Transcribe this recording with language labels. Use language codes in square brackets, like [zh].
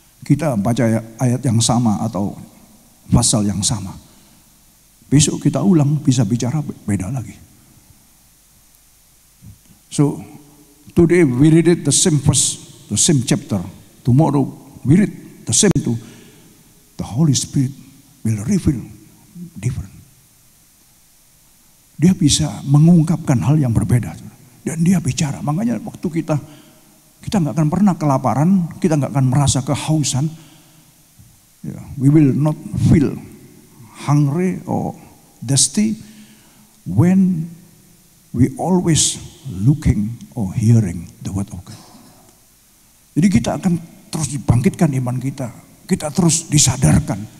[id] kita baca ayat yang sama atau pasal yang sama. Besok kita ulang, bisa bicara beda lagi. [en] So, today we read it the same verse, the same chapter. Tomorrow we read the same too. The Holy Spirit will reveal different. [id] Dia bisa mengungkapkan hal yang berbeda. Dan dia bicara. Makanya waktu kita nggak akan pernah kelaparan, kita nggak akan merasa kehausan. [en] We will not feel hungry or thirsty when we always looking or hearing the word of God. [id] Jadi kita akan terus dibangkitkan iman kita. Kita terus disadarkan.